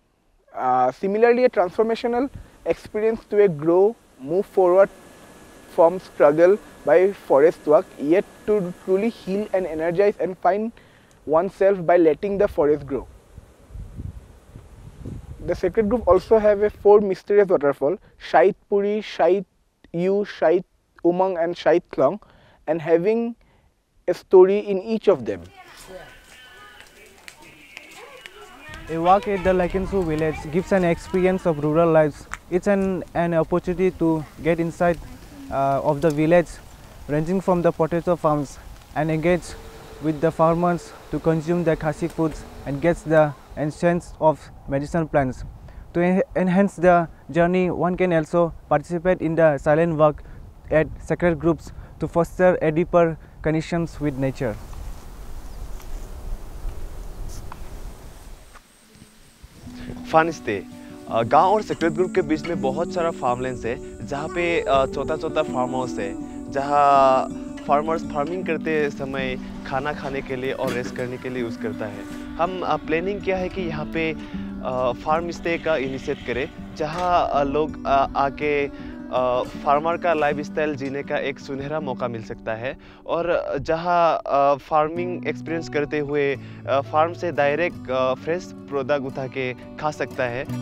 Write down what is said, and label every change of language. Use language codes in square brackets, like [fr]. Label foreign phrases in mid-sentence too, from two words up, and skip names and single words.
[en] Similarly, a transformational experience to a grow, move forward from struggle by forest work, yet to truly heal and energize and find oneself by letting the forest grow. The sacred group also have a 4 mysterious waterfall, Shait Puri, Shait Yu, Shait Umang and Shait Klong, and having a story in each of them. A walk at the Laitkynsew village gives an experience of rural lives. It's an opportunity to get inside of the village, ranging from the potato farms, and engage with the farmers to consume the Khasi foods and gets the essence of medicinal plants. To enhance the journey, one can also participate in the silent work at sacred groups to foster a deeper connections with nature. fun stay [hi] गांव और [en] sacred group [hi] के बीच में बहुत सारा फार्मलैंड्स है जहाँ पे छोटा [en] farm house [hi] है जहाँ [en] farmers farming [hi] करते समय खाना खाने के लिए और रेस्ट करने के लिए यूज़ करता है। हम प्लानिंग किया है कि यहाँ पे [en] farm stay [hi] का इनिशिएट करें जहाँ लोग आके फार्मर का लाइफस्टाइल जीने का एक सुनहरा मौका मिल सकता है और जहाँ [en] farming experience [hi] करते हुए फार्म से [en] direct fresh product [hi] उठा के खा सकता है।